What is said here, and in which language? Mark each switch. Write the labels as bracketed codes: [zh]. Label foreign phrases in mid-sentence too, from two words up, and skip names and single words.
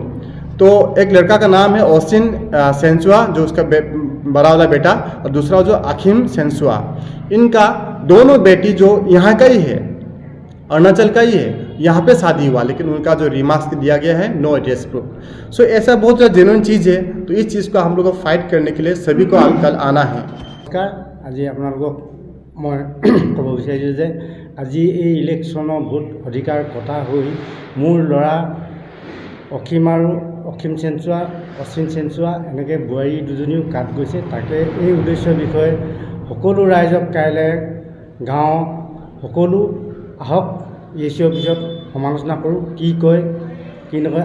[hi] तो एक लड़का का नाम है ओसिन सेंसुआ, जो उसका बड़ा वाला बेटा, और दूसरा जो अखिम सेंसुआ। इनका दोनों बेटी जो यहाँ का ही है, अरुणाचल का ही है, यहाँ पे शादी हुआ, लेकिन उनका जो रिमार्क्स दिया गया है [en] no address proof. [hi] सो ऐसा बहुत ज़्यादा जेन्युइन चीज़ है। तो इस चीज़ को हम लोग को फाइट करने के लिए सभी को कल आना है। [as] আজি আপোনালোকক মই ক'ব বিচাৰিছোঁ যে আজি এই ইলেকশ্যনৰ ভোট অধিকাৰ কটা হৈ মোৰ ল'ৰা অসীম চেঞ্চুৱা, অশ্বিন চেঞ্চুৱা, এনেকৈ বোৱাৰী দুজনীও কাট গৈছে। তাকে এই উদ্দেশ্যৰ বিষয়ে সকলো ৰাইজক কাইলৈ গাঁও সকলো আহক, ESC অফিচত সমালোচনা কৰোঁ, কি কয় কি নকয়।